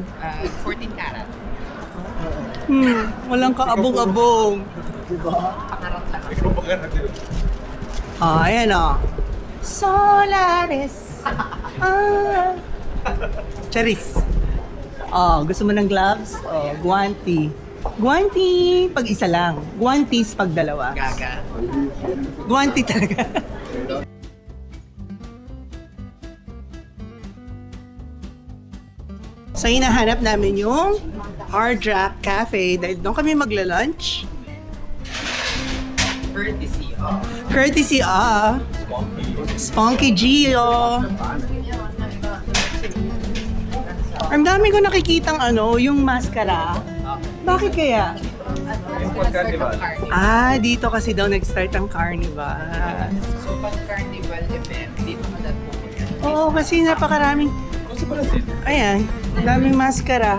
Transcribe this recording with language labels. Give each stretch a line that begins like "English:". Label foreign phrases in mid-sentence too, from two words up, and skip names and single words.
Filipino: 14 karat. Walang kaabong-abong. Pangarap lang. Ikaw ba ka natin? Oh, ayan o. Solaris. Charis. Oh, gusto mo ng gloves? Oh, guanti. Guanti pag isa lang. Guantis pag dalawa. Gaga. Guanti talaga. So, hinahanap namin yung Hard Rock Cafe dahil doon kami magla-lunch.
English: Courtesy of Courtesy of Spunky Gio.
Filipino: Ang dami ko nakikitang yung maskara. Bakit kaya? Dito kasi daw nag-start ang carnival. So, pag carnival event, dito ka na pupunta. Oo, kasi napakaraming... Ayan, daming maskara.